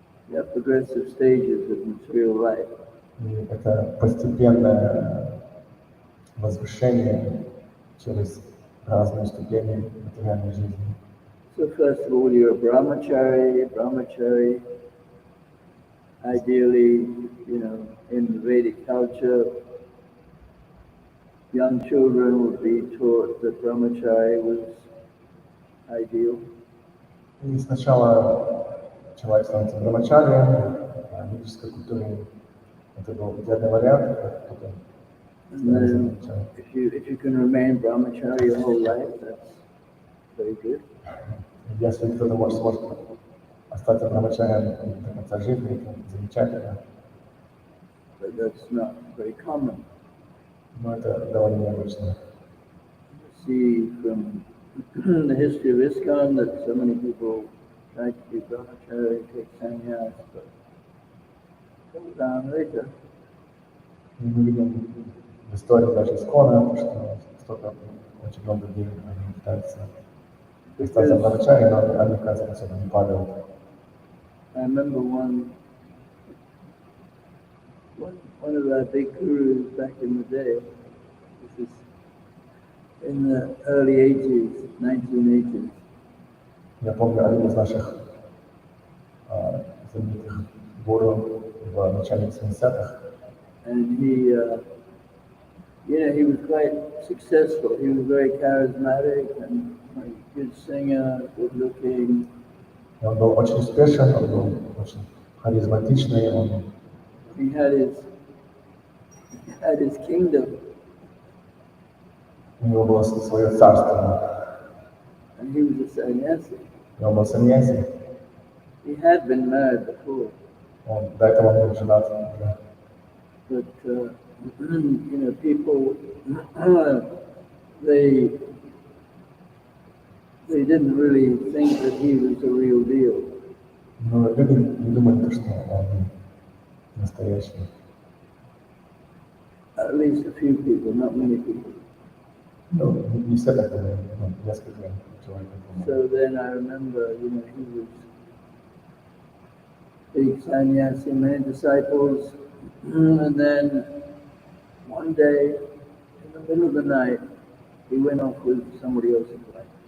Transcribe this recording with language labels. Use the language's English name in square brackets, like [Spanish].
[English] Yeah, progressive stages of material life. [Russian] И это постепенное возвышение через разные ступени материальной жизни. [English] So first of all, you're a brahmachari. Brahmachari, ideally, in the Vedic culture, young children would be taught that brahmachari was ideal. [Russian] И сначала человек становится брамачарием, а в ведической культуре это был идеальный вариант, как потом [English] And then, if you can remain brahmachari your whole life, that's very good. [Russian] Если кто-то сможет остаться брамачарием до конца жизни, это замечательно. [English] But that's not very common. [Russian] Но это довольно необычно. [English] See from the history of ISKCON that so many people try to be brahmachari, take sannyas, but come down later. [Russian] И мы видим в истории даже Искона, что столько очень много людей они пытаются остаться брамачари, но они, оказывается, особо не падают. [English] I remember one of our big gurus back in the day. This is in the early 80s, 1980s. [Russian] Я помню один из наших знаменитых гуру в начале 70-х. [English] And he was quite successful. He was very charismatic and a good singer, good looking. [Russian] И он был очень успешен, он был очень харизматичный, он [English] He had his kingdom, [Russian] у него было свое царство, [English] and he was a sannyasi. [Russian] и он был саньяси. [English] He had been married before, [Russian] Он до этого был женат. Да. [English] but people they didn't really think that he was the real deal. [Russian] Но люди не думали, что он настоящий. [English] At least a few people, not many people. [Russian] Ну, не все так думали, но несколько человек. [English] So then I remember, he was big sannyasi, many disciples, and then one day, in the middle of the night, he went off with somebody else's wife.